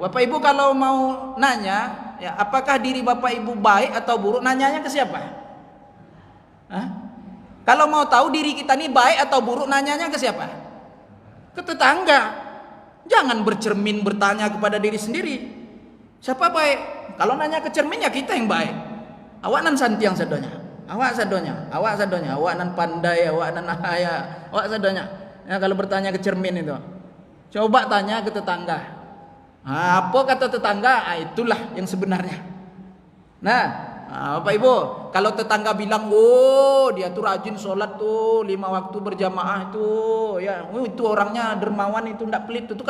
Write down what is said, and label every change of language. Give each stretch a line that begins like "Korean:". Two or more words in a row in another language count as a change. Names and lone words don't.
Indonesian: Bapak Ibu kalau mau nanya, ya, apakah diri Bapak Ibu baik atau buruk, nanyanya ke siapa? Kalau mau tahu diri kita ini baik atau buruk, nanyanya ke siapa? Ke tetangga. Jangan bercermin bertanya kepada diri sendiri. Siapa baik? Kalau nanya ke cermin ya kita yang baik.
Minangkabau: Awak nan santiang sadonya. Awak sadonya. Awak nan pandai, awak nan ahaya. Awak sadonya.
Indonesian: Ya, kalau bertanya ke cermin itu. Coba tanya ke tetangga. Apa kata tetangga? Itulah yang sebenarnya. Nah, Bapak Ibu, kalau tetangga bilang, oh dia tuh rajin sholat tuh 5 waktu berjamaah tuh, ya, itu orangnya dermawan, itu ndak pelit tuh.